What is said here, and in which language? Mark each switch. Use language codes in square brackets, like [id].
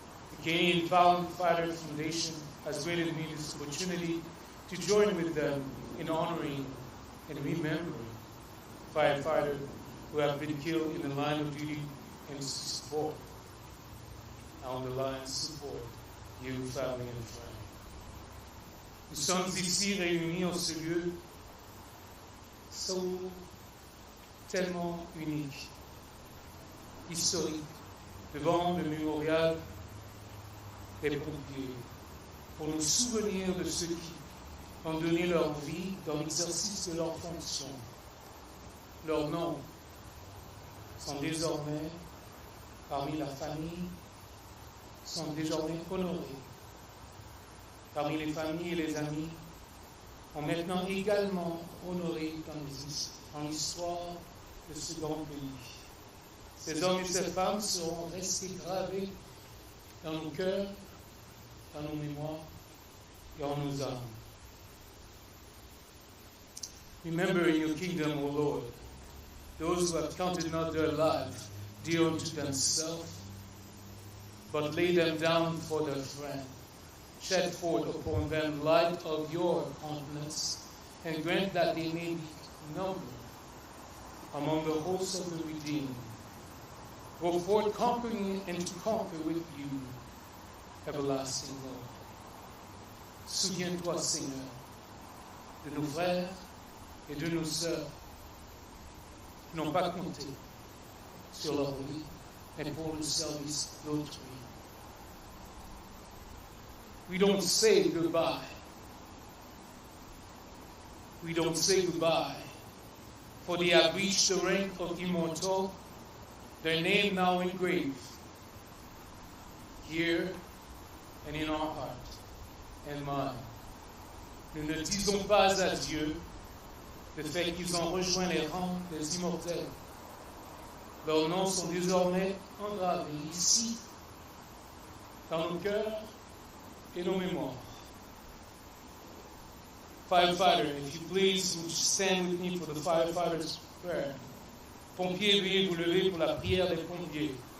[en] The Canadian Firefighter Foundation has granted me this opportunity to join with them in honoring and remembering firefighters who have been killed in the line of duty and to support, on the line support, you, family and friends. [fr] Nous sommes ici réunis en ce lieu tellement unique, historique, devant le mémorial des pompiers, pour nous souvenir de ceux qui ont donné leur vie dans l'exercice de leurs fonctions. Leurs noms sont désormais parmi la famille, sont désormais honorés. Parmi les familles et les amis, ont maintenant également honoré dans l'histoire de ce grand pays. Ces hommes et ces femmes seront restés gravés dans nos cœurs, dans nos mémoires et en nos âmes. [en] Remember in your kingdom, O Lord, those who have counted not their life dear unto themselves, but lay them down for their friend. Shed forth upon them light of your countenance, and grant that they may be numbered among the hosts of the redeemed. Go forth conquering and to conquer with you, everlasting Lord. [fr] Souviens-toi, Seigneur, de nos frères et de nos sœurs qui n'ont pas compté sur leur vie, mais pour le service d'autrui. [en] We don't say goodbye. We don't say goodbye, for they have reached the rank of immortal, their name now engraved here and in our heart and mind. [fr] Nous ne disons pas adieu le fait qu'ils ont rejoint les rangs des immortels. Leurs noms sont désormais engravés ici, dans nos cœurs et nos mémoires. [en] Firefighter, if you please, would you stand with me for the firefighters' prayer? [fr] Pompiers, veuillez vous lever pour la prière des pompiers.